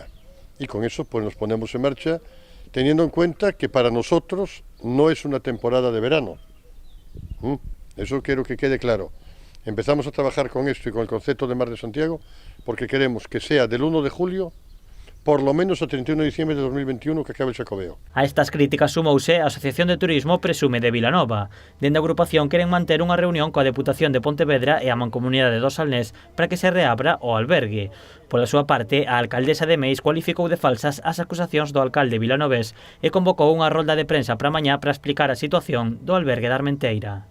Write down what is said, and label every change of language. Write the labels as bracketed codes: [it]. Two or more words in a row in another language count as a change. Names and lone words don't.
[es] Y con eso pues nos ponemos en marcha, teniendo en cuenta que para nosotros no es una temporada de verano. Eso quiero que quede claro. Empezamos a trabajar con esto y con el concepto de Mar de Santiago porque queremos que sea del 1 de julio por lo menos a 31 de diciembre de 2021 que acabe el Xacobeo. [gl] A estas críticas sumouse a Asociación de Turismo Presume de Vilanova. Dende a agrupación queren manter unha reunión coa Deputación de Pontevedra e a Mancomunidade do Salnés para que se reabra o albergue. Pola súa parte, a alcaldesa de Meis cualificou de falsas as acusacións do alcalde vilanovés e convocou unha rolda de prensa para mañá para explicar a situación do albergue da Armenteira.